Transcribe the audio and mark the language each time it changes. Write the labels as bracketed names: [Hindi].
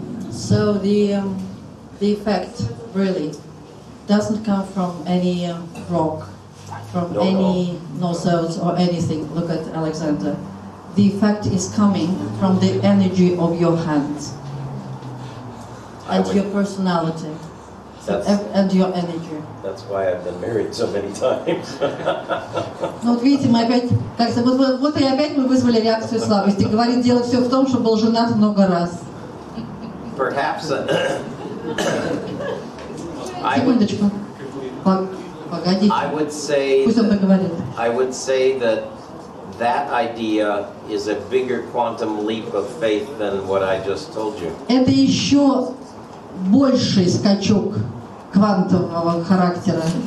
[English] So the effect really doesn't come from any rock, from any nozzles or anything. Look at Alexander. The effect is coming from the energy of your hands and your personality and your energy. That's why I've been married so many times. [Russian] Ну вот видите, мы опять, как-то, вот и опять мы вызвали реакцию слабости. Говорит, дело все в том, что был женат много раз. [English] Perhaps [Russian] Секундочку. Погодите. Пусть он договорит. [English] I would say that idea is a bigger quantum leap of faith than what I just told you. [Russian] Это еще больший скачок квантового характера.